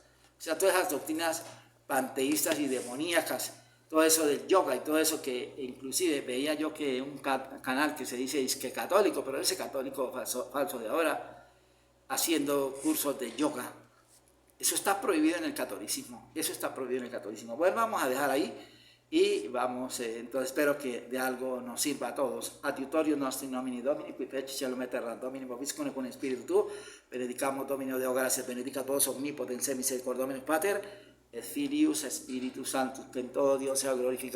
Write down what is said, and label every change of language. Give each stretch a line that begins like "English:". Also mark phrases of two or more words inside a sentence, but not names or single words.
Spanish: O sea, todas esas doctrinas panteístas y demoníacas, todo eso del yoga y todo eso que inclusive veía yo que un canal que se dice que católico, pero ese católico falso de ahora, haciendo cursos de yoga. Eso está prohibido en el catolicismo. Eso está prohibido en el catolicismo. Bueno, vamos a dejar ahí y vamos, entonces espero que de algo nos sirva a todos.
Latin: Adiutorio nostri nomini Domini, qui feci cielo et terra, Domini vobiscum con Spiritu tuo, benedicamo Domino Deo gratia, benedicat vos omnipotens misericordia Dominus Pater, et Filius et Spiritus Sanctus,
Spanish: que en todo Dios sea glorificado.